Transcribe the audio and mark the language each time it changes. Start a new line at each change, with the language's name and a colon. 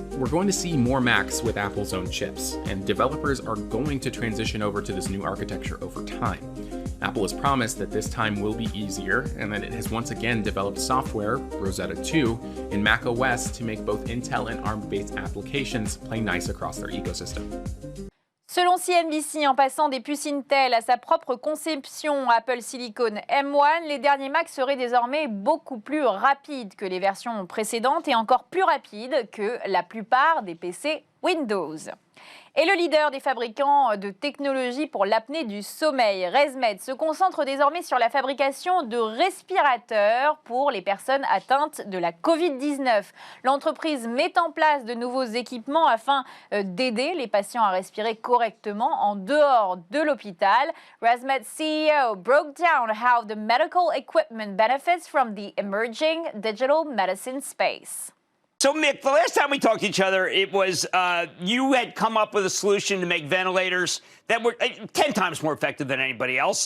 English: We're going to see more Macs with Apple's own chips, and developers are going to transition over to this new architecture over time. Apple has promised that this time will be easier, and that it has once again developed software, Rosetta 2, in macOS to make both Intel and ARM-based applications play nice across their ecosystem.
French: Selon CNBC, en passant des puces Intel à sa propre conception Apple Silicon M1, les derniers Macs seraient désormais beaucoup plus rapides que les versions précédentes et encore plus rapides que la plupart des PC Windows. Et le leader des fabricants de technologies pour l'apnée du sommeil, ResMed, se concentre désormais sur la fabrication de respirateurs pour les personnes atteintes de la Covid-19. L'entreprise met en place de nouveaux équipements afin d'aider les patients à respirer correctement en dehors de l'hôpital.
English: ResMed CEO broke down how the medical equipment benefits from the emerging digital medicine space. So, Mick, the last time we talked to each other, it was you had come up with a solution to make ventilators that were 10 times more effective than anybody else.